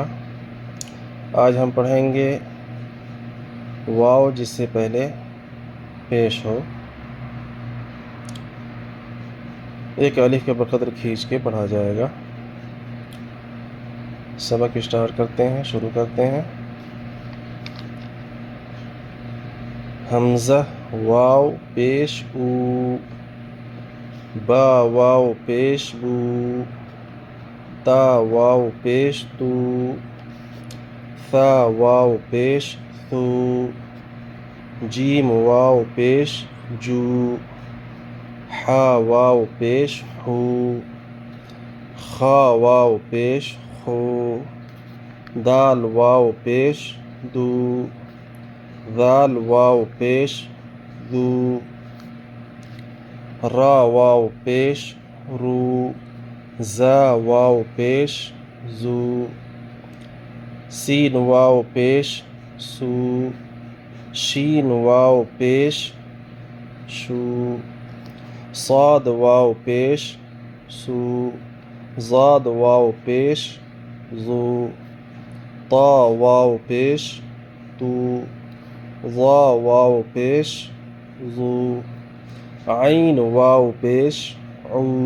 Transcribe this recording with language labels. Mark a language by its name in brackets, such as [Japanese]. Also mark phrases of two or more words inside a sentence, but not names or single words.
[Urdu] آج ہم پڑھیں گے واو جس سے پہلے پیش ہو، ایک الف کے بقدر کھینچ کے پڑھا جائے گا۔ سبق اسٹارٹ کرتے ہیں، شروع کرتے ہیں۔ حمزہ واو پیش او، با واو پیش بو، تا واو پیش تو، ثا واو پیش ثو، جیم واو پیش جو، حا واو پیش حو، خا واو پیش خو، دال واو پیش دو، ذال واو پیش ذو، را واو پیش رو، زا واو پیش زو، سین واو پیش سو، شین واو پیش شو، صاد واو پیش سو، ضاد واو پیش زو، طا واو پیش تو، ظا واو پیش ظو، عین واو پیش عو،